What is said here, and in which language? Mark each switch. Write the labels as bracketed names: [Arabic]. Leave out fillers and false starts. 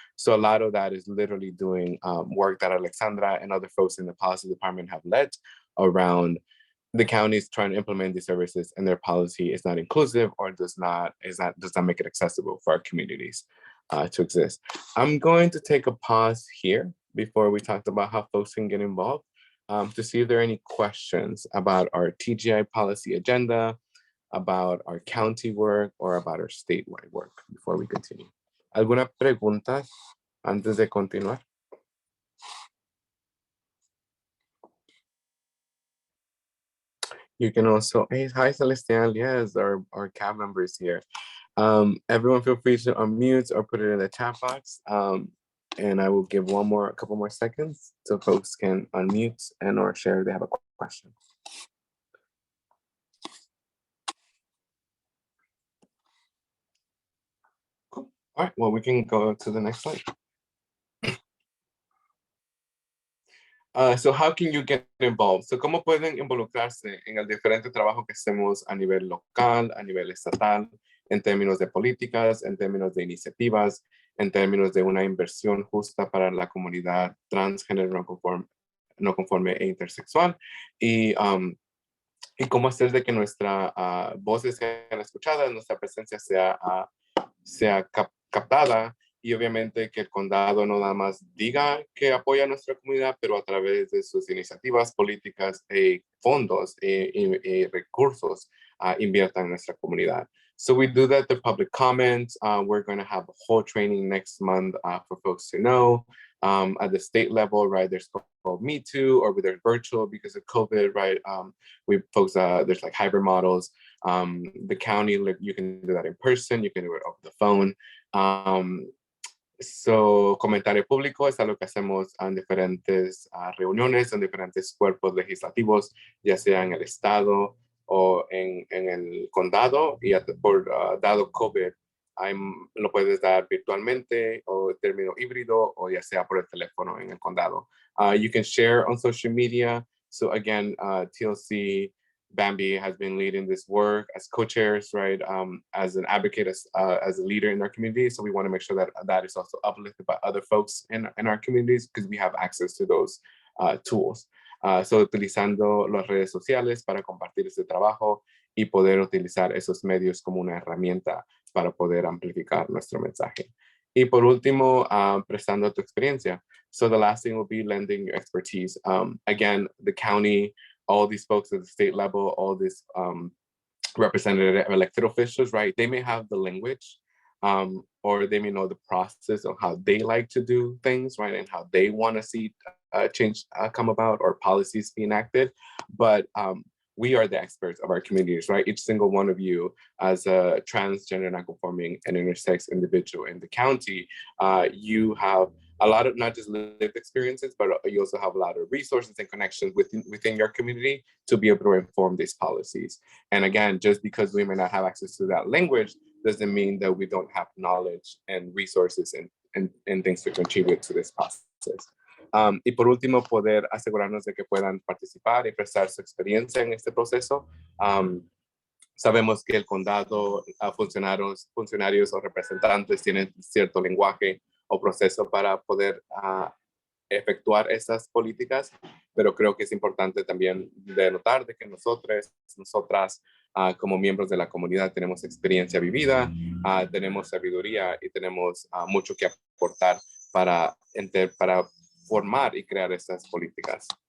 [English] So a lot of that is literally doing work that Alexandra and other folks in the policy department have led around the counties trying to implement these services, and their policy is not inclusive or does not make it accessible for our communities to exist. I'm going to take a pause here before we talked about how folks can get involved to see if there are any questions about our TGI policy agenda, about our county work, or about our statewide work before we continue. [Spanish] ¿Alguna preguntas antes de continuar? [English] You can also, hey, hi Celestial, yes, our cab members here. Everyone feel free to unmute or put it in the chat box. And I will give a couple more seconds so folks can unmute and or share if they have a question. Cool. All right, well, we can go to the next slide. So how can you get involved? [Spanish] So ¿cómo pueden involucrarse en el diferente trabajo que hacemos a nivel local, a nivel estatal, en términos de políticas, en términos de iniciativas, en términos de una inversión justa para la comunidad transgénero no conforme e intersexual? Y cómo hacer de que nuestra voces sean escuchadas, nuestra presencia sea sea captada y obviamente que el condado no nada más diga que apoya a nuestra comunidad, pero a través de sus iniciativas políticas y fondos y recursos inviertan en nuestra comunidad. [English] So we do that, the public comments. We're going to have a whole training next month for folks to know. At the state level, right, there's called Me Too, or whether it's virtual because of COVID, right? There's like hybrid models. The county, you can do that in person, you can do it over the phone. [Spanish] So, comentario público es algo que hacemos en diferentes reuniones, en diferentes cuerpos legislativos, ya sea en el estado o en el condado, y por dado COVID, lo puedes dar virtualmente o término híbrido o ya sea por el teléfono en el condado. [English] You can share on social media. So again, TLC Bambi has been leading this work as co-chairs, right? As an advocate, as a leader in our community. So we want to make sure that that is also uplifted by other folks in our communities because we have access to those tools. [Spanish] So utilizando las redes sociales para compartir este trabajo y poder utilizar esos medios como una herramienta para poder amplificar nuestro mensaje. Y por último, prestando tu experiencia. [English] So the last thing will be lending your expertise. Again, the county, all these folks at the state level, all these representative elected officials, right? They may have the language or they may know the process of how they like to do things, right? And how they want to see change come about or policies be enacted. But we are the experts of our communities, right? Each single one of you as a transgender, non-conforming, and intersex individual in the county, you have a lot of not just lived experiences, but you also have a lot of resources and connections within your community to be able to inform these policies. And again, just because we may not have access to that language doesn't mean that we don't have knowledge and resources and things to contribute to this process. [Spanish] Y por último, poder asegurarnos de que puedan participar y prestar su experiencia en este proceso. Sabemos que el condado, funcionarios o representantes tienen cierto lenguaje o proceso para poder efectuar estas políticas, pero creo que es importante también denotar de que nosotras, como miembros de la comunidad, tenemos experiencia vivida, tenemos sabiduría y tenemos mucho que aportar para formar y crear estas políticas.